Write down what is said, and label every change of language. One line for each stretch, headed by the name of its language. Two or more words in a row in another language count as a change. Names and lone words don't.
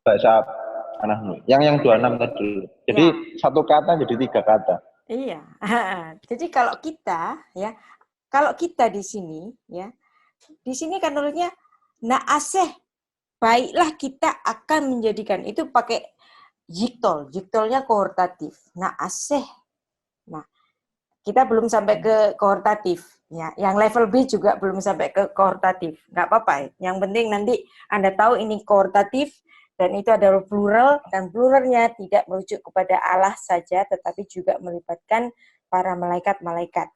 Indonesian: bahasa anakmu. Yang 26 tadi. Jadi satu kata jadi 3 kata. Iya. Jadi kalau kita ya, kalau kita di sini ya, di sini kan nulisnya naaseh, baiklah kita akan menjadikan, itu pakai jiktol, jiktolnya kohortatif. Naaseh. Nah, kita belum sampai ke kohortatif ya. Yang level B juga belum sampai ke kohortatif. Nggak apa-apa. Yang penting nanti Anda tahu ini kohortatif dan itu adalah plural, dan pluralnya tidak merujuk kepada Allah saja, tetapi juga melibatkan para malaikat-malaikat.